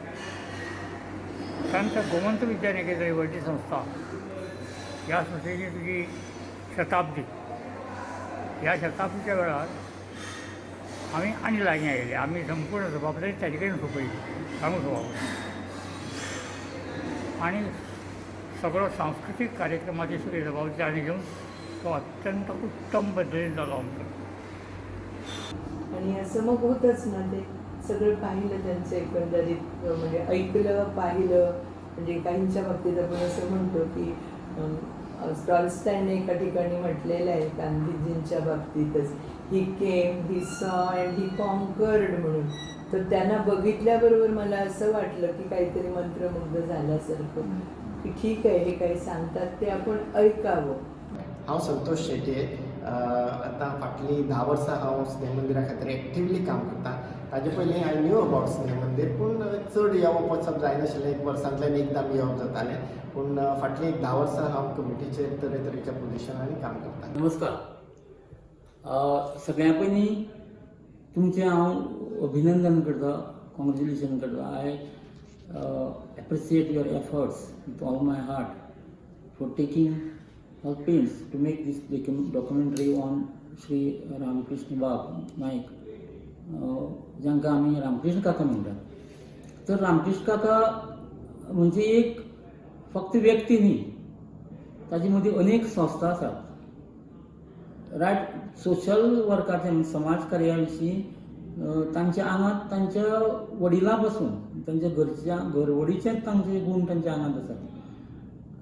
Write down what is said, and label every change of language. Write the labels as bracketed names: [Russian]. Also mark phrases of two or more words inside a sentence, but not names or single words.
[Konkani] कारण त्या गोमंत विद्यानिकेतन ही व्हडली संस्था, ह्या संस्थेची तुजी शताब्दी, ह्या शताब्दीच्या वेळार आमी आनी लागीं आयले. आमी संपूर्ण जबाबदारी ताजे कडेन सोंपयली सांगूं आनी सगळो सांस्कृतीक कार्यक्रमाची सगळी जबाबदारी घेवन तो अत्यंत उत्तम पद्दतीन जालो आमचो. [Marathi] आणि असं मग होतच ना, ते सगळं पाहिलं त्यांचं एकंदरीत, म्हणजे ऐकलं पाहिलं. म्हणजे काहींच्या बाबतीत आपण असं म्हणतो की टॉलस्टॉयने एका ठिकाणी म्हटलेलं आहे गांधीजींच्या बाबतीतच, [English] he came, he saw and he conquered [Marathi] म्हणून. तर त्यांना बघितल्याबरोबर मला असं वाटलं की काहीतरी मंत्रमुग्ध झाल्यासारखं, की ठीक आहे हे काही सांगतात ते आपण ऐकावं. [Konkani] हांव संतोष शेटये. आतां फाटलीं 10 वर्सां हांव स्नेह मंदिरा खातीर एक्टिवली काम करतां. ताजे पयलीं [English] I knew about [Konkani] स्नेह मंदिर, पूण चड येवप वचप जायनाशिल्लें. 1 वर्सांतल्यान एकदां येवप जातालें. पूण फाटलीं 10 वर्सां हांव कमिटीचेर तरेतरेच्या पोजिशनांनी काम करतां. नमस्कार. सगळ्या पयलीं तुमचें हांव अभिनंदन करतां, कॉंग्रेच्युलेशन करतां. [English] I appreciate your efforts with all my heart for taking pains to make this documentary on Sri Ramkrishna Bab Naik, [Konkani] जांकां आमी रामकृष्ण काका म्हणटात. तर रामकृष्ण काका म्हणजे एक फक्त व्यक्ती न्ही, ताजे मदीं अनेक संस्था आसात. [English] right social [Konkani] वर्काचे समाज कार्या विशीं तांच्या आंगांत तांच्या वडिलां पासून तांच्या घरवडीचेच तांचे गूण तांच्या आंगांत आसात.